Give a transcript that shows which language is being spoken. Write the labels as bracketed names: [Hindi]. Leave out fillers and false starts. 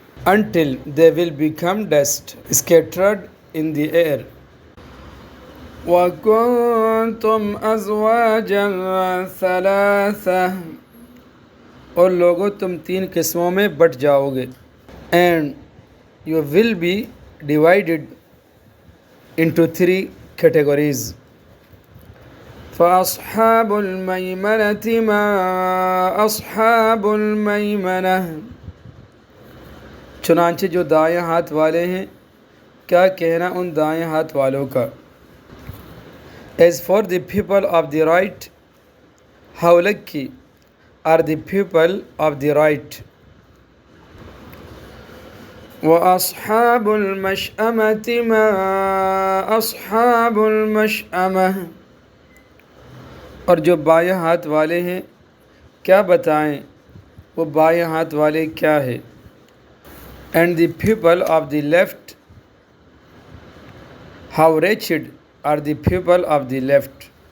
[English] Until they will become dust scattered in the air. [Arabic] وَكُنْتُمْ أَزْوَاجًا ثَلَاثَةً [Urdu] اور لوگوں تم 3 قسموں میں بٹ جاؤ گے. [English] And you will be divided into 3 categories. [Arabic] فَأَصْحَابُ الْمَيْمَنَةِ مَا أَصْحَابُ الْمَيْمَنَةِ [Urdu] چنانچہ جو دائیں ہاتھ والے ہیں کیا کہنا ان دائیں ہاتھ والوں کا. [English] As for the people of the right, how lucky are the people of the right. [Arabic] وَأَصْحَابُ الْمَشْأَمَةِ مَا أَصْحَابُ الْمَشْأَمَةِ [Urdu] اور جو بائیں ہاتھ والے ہیں کیا بتائیں وہ بائیں ہاتھ والے کیا ہے. [English] And the people of the left, how wretched are the people of the left.